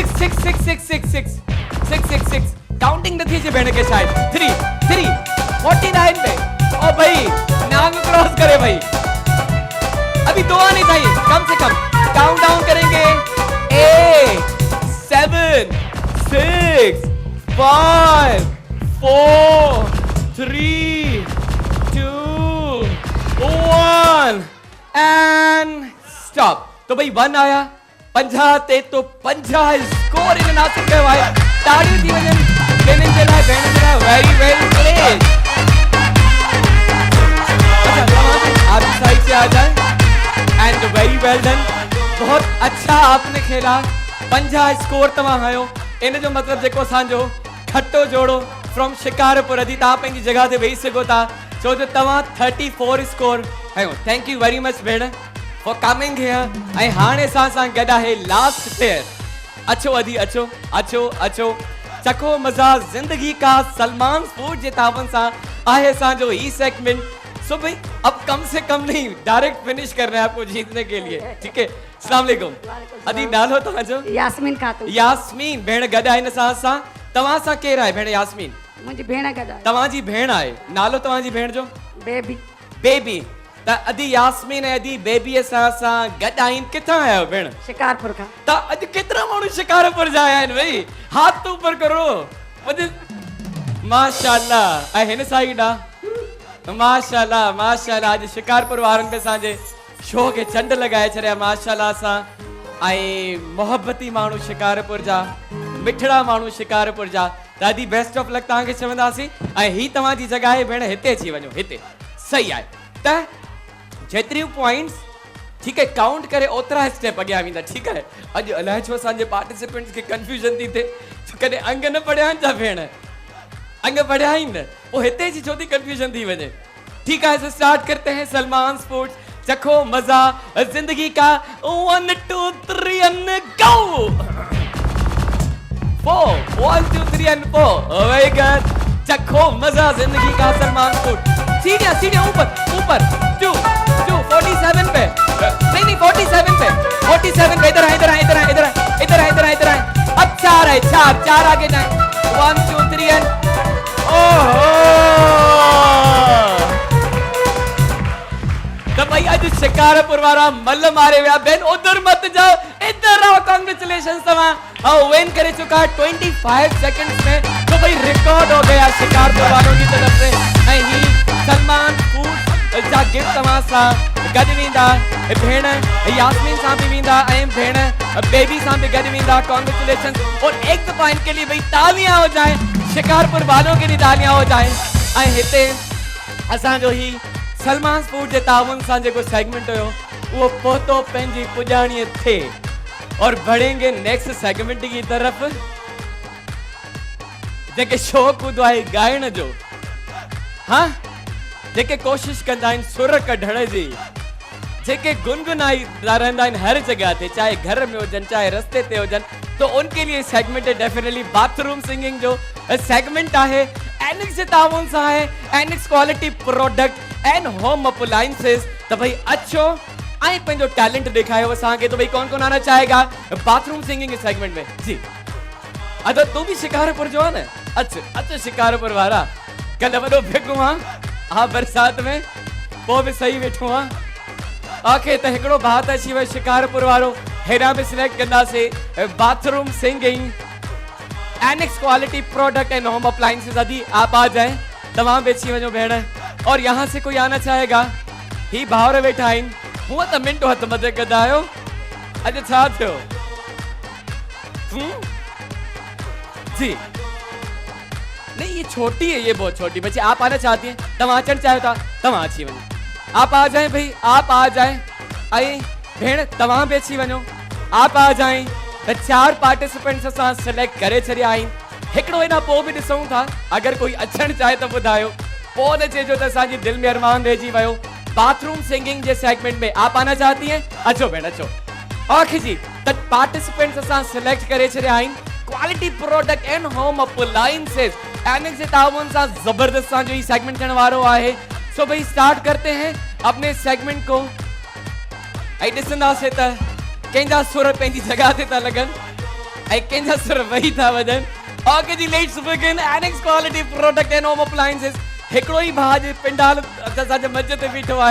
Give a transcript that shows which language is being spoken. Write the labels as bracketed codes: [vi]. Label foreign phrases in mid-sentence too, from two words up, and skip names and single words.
[hi] 6 काउंटिंग नहीं थी भेड़ के शायद 3 49 पे ओ भाई नाम क्रॉस करे भाई अभी 2 आने चाहिए कम से कम [en] count down [hi] करेंगे 8 7 6 5 4 3 [sd] 2 1 [en] and stop [sd] तो भाई 1 आया 50 ते तो 50 स्कोर इन नासिक कयो आहे ताड़ियूं थी वञनि भेणनि जे लाइ [en] very well played [hi] अच्छा आप साइड से आ जाए [en] and very well done [hi] बहुत अच्छा आपने खेला [sd] 50 स्कोर तव्हां हयो इन जो मतलब जेको असांजो खट्टो जोड़ो फ्रॉम शिकारपुर अदी तव्हां पंहिंजी जगह ते वेही सघो था छो जो तव्हां 34 स्कोर हयो [en] thank you very much [sd] भेण [en] for coming here. [sd] ऐं हाणे सां गॾु आहे [en] last pair. [sd] अचो अदी अचो अचो अचो [hi] चखो मजा जिंदगी का. [sd] सलमान फूड जे तावन सां आहे असांजो ही सेगमेंट. [hi] सो भाई अब कम से कम नहीं, डायरेक्ट फिनिश करना है आपको जीतने के लिए. ठीक है. [sd] अस्सलाम वालेकुम. अदी नालो तव्हांजो? यास्मीन खातून. यास्मीन भेण गॾु आहिनि असां सां. तव्हां सां केरु आहे भेण यास्मीन? मुंहिंजी भेण गॾु आहे. तव्हांजी भेण आहे. नालो तव्हांजी भेण जो? बेबी. बेबी. त अदी यास्मीन ऐं अदी बेबी सां गॾु आहिनि. किथां आया आहियो भेण? शिकारपुर खां. त अॼु केतिरा माण्हू शिकारपुर जा आया आहिनि भई? [hi] हाथ तो ऊपर करो. माशाल्लाह. [sd] ऐं हिन साइड आहे माशाल्लाह माशाल्लाह. अॼु शिकारपुर वारनि बि असांजे शो खे चंड लॻाए छॾिया माशाल्लाह सां. ऐं मोहबती माण्हू शिकारपुर जा, मिठड़ा माण्हू शिकारपुर जा. ॾाढी [en] best of luck [sd] तव्हांखे चवंदासीं. ऐं ही तव्हांजी जॻह आहे भेण, हिते अची वञो. हिते सही आहे. त जेतिरियूं पॉइंट्स [hi] ठीक है [sd] काउंट करे ओतिरा स्टेप अॻियां वेंदा. [hi] ठीक है. [sd] अॼु अलाए छो असांजे पार्टिसिपेंट्स खे कंफ्यूजन थी थिए. कॾहिं अंग न पढ़िया आहिनि छा भेण? अंग पढ़िया आहिनि न, पोइ हिते जी छो थी कंफ्यूजन थी वञे. [hi] ठीक है. स्टार्ट करते हैं सलमान स्पोर्ट्स. चखो मजा जिंदगी का. 1 2 3 [en] and go. 4 1 2 3 and 4. very good. [hi] चखो मजा जिंदगी का सलमान स्पोर्ट्स. सीढ़ियां सीढ़ियां ऊपर ऊपर. 2 47 पे. नहीं 47 पे. 47 पे. इधर है इधर है इधर है इधर है इधर है इधर है इधर है. अब 4 है. 4 आगे जाए. 1 2 3 and ओहो. तो भाई आज शिकारपुर वाला मल मारे हुआ बेन. उधर मत जाओ, इधर आओ. [sd] कांग्रेचुलेशन तव्हां विन करे चुका 25 सेकंड्स में. [hi] तो भाई रिकॉर्ड हो गया शिकारपुर वालों की तरफ से. [sd] ऐं ही सलमान फूड जा गिफ्ट तव्हां सां गॾु वेंदा. भेण यास्मीन सां बि वेंदा ऐं भेण बेबी सां बि गॾु वेंदा. [en] कांग्रेचुलेशन. [hi] और एक पॉइंट के लिए भाई तालियां हो जाए शिकारपुर वालों के लिए. तालियां हो जाए. [sd] ऐं हिते असांजो ही सलमान फूड जे तावन सां जेको सेगमेंट हुयो वो पहुतो पंहिंजी पुॼाणीअ थे. [hi] और बढ़ेंगे नेक्स्ट सेगमेंट की तरफ जेके शौक़ हूंदो आहे ॻाइण जो. [sd] हाँ जेके कोशिश कंदा आहिनि सुर कढण जी, जेके गुनगुनाई रहंदा आहिनि हर जगह ते, चाहे घर में हुजनि चाहे रस्ते ते हुजनि. [hi] तो उनके लिए सेगमेंट है डेफिनेटली [en] bathroom singing [sd] जो सेगमेंट आहे. एनिक्स जे तावन सां आहे. [en] Enix quality product and home appliances. [hi] तो भाई [sd] अचो ऐं पंहिंजो टैलेंट ॾेखारियो असांखे. [hi] तो भाई कौन कौन आना चाहेगा [en] bathroom singing segment [hi] में? जी अदा तू भी शिकारपुर जो है ना. [sd] अच्छा शिकारपुर वारा कल वॾो फिगू आहे. हाँ बरसात में पोइ बि सही वेठो आहे. आखे त हिकिड़ो भात अची वियो शिकारपुर वारो. हेॾां बि सिलेक्ट कंदासीं [en] bathroom singing Enix quality product and home appliances. [sd] अदी [hi] आप आ जाए. [sd] तमाम बेची वञो भेण. [hi] और यहाँ से कोई आना चाहेगा? [sd] ही भावर वेठा आहिनि. हूअं त मिंटो हथ मथे कंदा आहियो. अॼु छा थियो? [hi] जी नहीं ये छोटी है, ये बहुत छोटी बच्ची. आप आना चाहती हैं? [sd] तव्हां अचणु चाहियो था? तव्हां अची वञो. [hi] आप आ जाए भाई, आप आ जाए. [sd] ऐं भेण तव्हां बि अची वञो. [hi] आप आ जाए. [sd] त 4 पार्टिसिपेंट्स असां सिलेक्ट करे छॾिया आहिनि. हिकिड़ो हिन पोइ बि ॾिसूं था अगरि कोई अचणु चाहे त ॿुधायो. पोइ न चइजो त असांजी दिलि में अरमान रहिजी वियो. [en] bathroom singing [hi] जे सेगमेंट में आप आना चाहती हैं? [sd] अचो भेण अचो. [hi] ओके जी. [sd] त पार्टिसिपेंट्स असां सिलेक्ट करे छॾिया आहिनि. [en] quality product and home appliances [sd] एनिक्स जे तावन सां जबरदस्त सा जो ही सेगमेंट थियण वारो आहे. [hi] सो भाई स्टार्ट करते हैं अपने सेगमेंट को. [sd] ऐं ॾिसंदासीं त कंहिंजा सुर पंहिंजी जॻह ते था लॻनि ऐं कंहिंजा सुर वही था वञनि. [en] okay ji let's begin. Enix quality product and home appliances. [sd] हिकिड़ो ई भाउ जे पिंडाल असांजे मंच ते बीठो आहे.